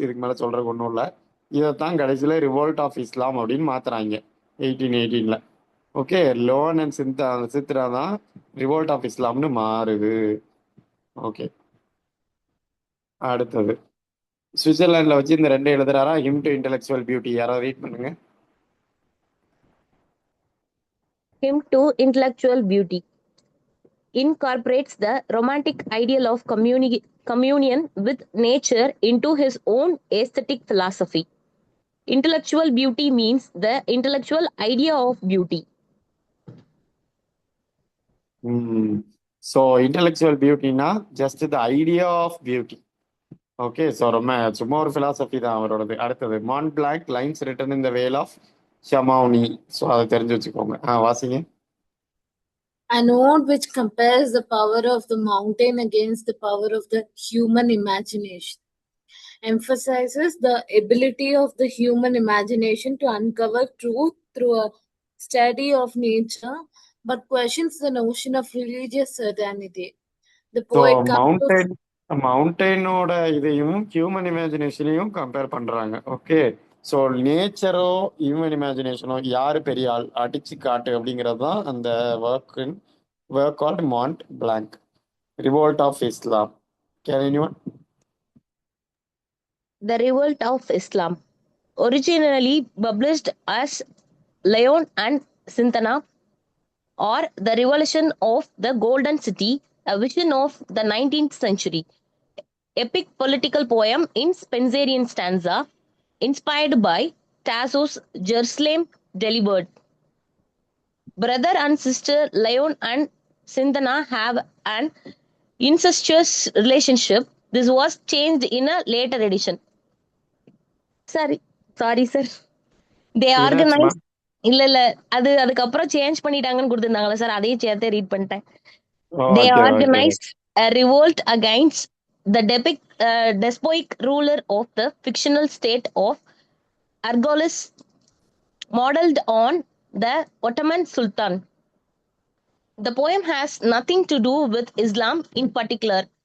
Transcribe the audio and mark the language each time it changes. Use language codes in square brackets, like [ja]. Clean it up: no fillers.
[ta] இதுக்கு மேலே சொல்கிறதுக்கு ஒன்றும் இல்லை. இதைத்தான் கடைசியில் ரிவோல்ட் ஆஃப் இஸ்லாம் அப்படின்னு மாற்றுறாங்க 1818. ஓகே, லோன் அண்ட் சித்ரா தான் ரிவோல்ட் ஆஃப் இஸ்லாம்னு மாறுது. ஓகே, அடுத்தது சுவிட்சர்லாண்டில் வச்சு இந்த ரெண்டு எழுதுறாரா? Him to intellectual beauty. யாராவது ரீட் பண்ணுங்க. [en] Him to Intellectual Beauty incorporates the romantic ideal of communion with nature into his own aesthetic philosophy. Intellectual beauty means the intellectual idea of beauty. [ta] So intellectual பியூட்டினா just the idea of beauty. Okay, so ரொம்ப சும்மா ஒரு philosophy தான் அவரோடது. அடுத்தது மாண்ட் blank lines written in the Vel of ஷமௌனி. So அதை தெரிஞ்சு வச்சுக்கோங்க. வாசிங்க. [en] A note which compares the power of the mountain against the power of the human imagination, emphasizes the ability of the human imagination to uncover truth through a study of nature, but questions the notion of religious certainty. The poet [ta] மவுண்டெயினோட இதையும் human இமேஜினேஷனையும் compare பண்றாங்க. Okay, so நேச்சரோ human இமேஜினேஷனோ யாரு பெரிய ஆள் அடிச்சு காட்டு அப்படிங்கிறது தான் அந்த work called மாண்ட் blank, revolt of Islam. [en] Can anyone? The Revolt of Islam, originally published as Lyon and Sithna, or The Revolution of the Golden City, a vision of the 19th century. Epic political poem in Spenserian stanza, inspired by Tasso's Jerusalem Delivered. Brother and sister Lyon and Sithna have an incestuous relationship. This was changed in a later edition. Sorry, sir. They organized [ta] இல்ல இல்ல அது அதுக்கப்புறம் change பண்ணிட்டாங்கன்னு கொடுத்திருந்தாங்களா sir, அதையும் சேர்த்தே read பண்ணிட்டேன். [en] They [ta] okay okay. [en] organized a revolt against the despotic ruler of the fictional state of Argolis, modeled on the Ottoman Sultan. The poem has nothing to do with Islam in particular.